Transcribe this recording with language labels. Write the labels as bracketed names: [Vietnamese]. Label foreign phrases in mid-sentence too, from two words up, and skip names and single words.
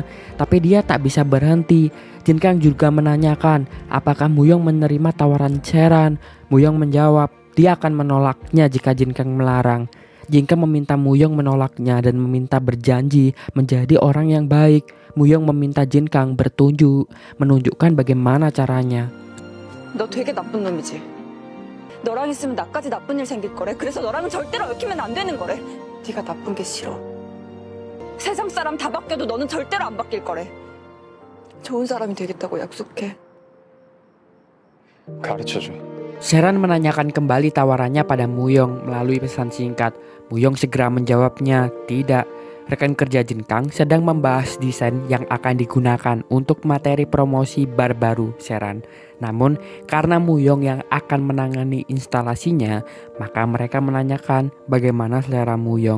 [Indonesian] Tapi dia tak bisa berhenti. Jin Kang juga menanyakan apakah Muyong menerima tawaran Cheran. Muyong menjawab dia akan menolaknya jika Jin Kang melarang. Jin Kang meminta Muyong menolaknya dan meminta berjanji menjadi orang yang baik. Muyong meminta Jin Kang menunjukkan bagaimana caranya. [Korean] 너 되게 나쁜 놈이지. 너랑 있으면 나까지 나쁜 일 생길 거래. 그래서 너랑은 절대로 얽히면 안 되는 거래. 네가 나쁜 게 싫어. 세상 사람 다 바뀌어도 너는 절대로 안 바뀔 거래. 좋은 사람이 되겠다고 약속해. 가르쳐줘. [Indonesian] Cheran menanyakan kembali tawarannya pada Muyong melalui pesan singkat. Muyong segera menjawabnya tidak. Rekan kerja Jin Kang sedang membahas desain yang akan digunakan untuk materi promosi bar baru Cheran. Namun karena Muyong yang akan menangani instalasinya, maka mereka menanyakan bagaimana selera Muyong.